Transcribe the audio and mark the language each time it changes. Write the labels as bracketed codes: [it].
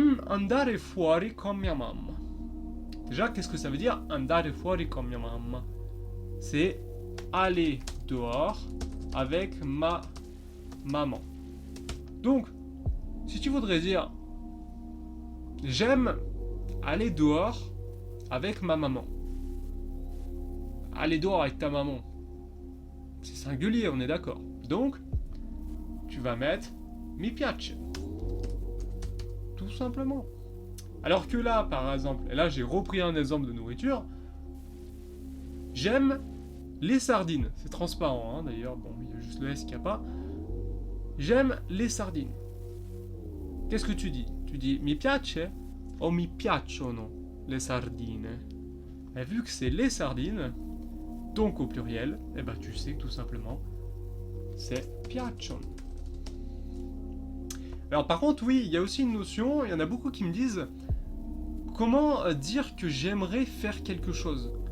[it] Andare fuori con mia mamma. [fr] Déjà, qu'est-ce que ça veut dire [it] andare fuori con mia mamma? [fr] C'est aller dehors avec ma maman. Donc, si tu voudrais dire j'aime aller dehors avec ma maman. Aller dehors avec ta maman, c'est singulier, on est d'accord. Donc, tu vas mettre mi piace. Tout simplement. Alors que là, par exemple, et là j'ai repris un exemple de nourriture, j'aime les sardines. C'est transparent, hein, d'ailleurs, bon, il y a juste le S qu'il n'y a pas. J'aime les sardines. Qu'est-ce que tu dis? Tu dis [it] mi piace o mi piacciono le sardine? [fr] Et vu que c'est les sardines, donc au pluriel, tu sais que tout simplement, c'est piacciono. Alors par contre, oui, il y a aussi une notion, il y en a beaucoup qui me disent comment dire que j'aimerais faire quelque chose?